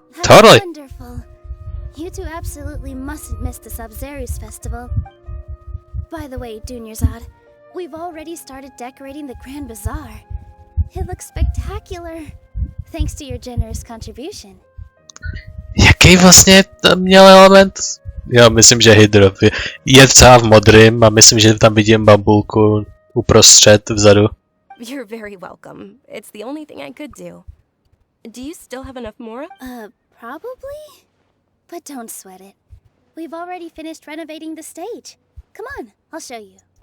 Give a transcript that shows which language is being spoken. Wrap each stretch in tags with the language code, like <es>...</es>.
<en>That's totally. Wonderful. You two absolutely mustn't miss the Sub-Zerus festival. By the way, Dunyarzad, we've already started decorating the Grand Bazaar. It looks spectacular, thanks to your generous contribution.</en> <cs>Jaký vlastně tam měl element? Já myslím, že hydro. Je třeba v modrým a myslím, že tam vidím bambulku uprostřed vzadu.</cs> <en>You're very welcome. It's the only thing I could do. Do you still have enough more? Probably? But don't sweat it. We've already finished renovating the stage. Come on, I'll show you.</en>